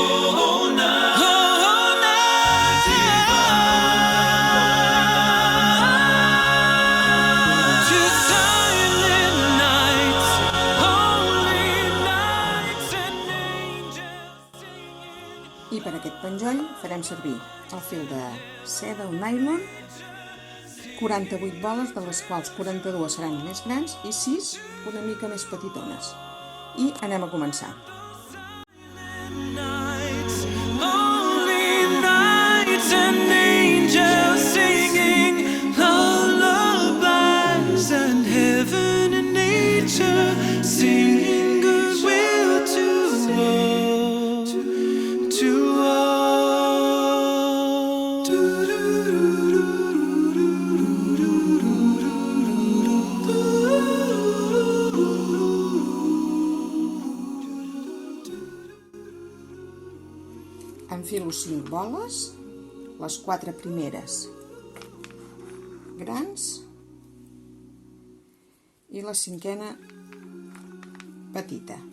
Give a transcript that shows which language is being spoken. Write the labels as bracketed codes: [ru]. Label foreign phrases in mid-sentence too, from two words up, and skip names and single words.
[en] Oh, night divine, to silent nights, holy nights, and angels singing. [ca] I per aquest penjoll farem servir el fil de seda o nylon, 48 boles, de les quals 42 seran més grans i 6 una mica més petitones. I anem a començar. [en] Nights, holy nights, and angels singing lullabies, and heaven and nature singing goodwill to all, to all. [ca] Enfilo 5 boles, les 4 primeres grans i la 5a petita.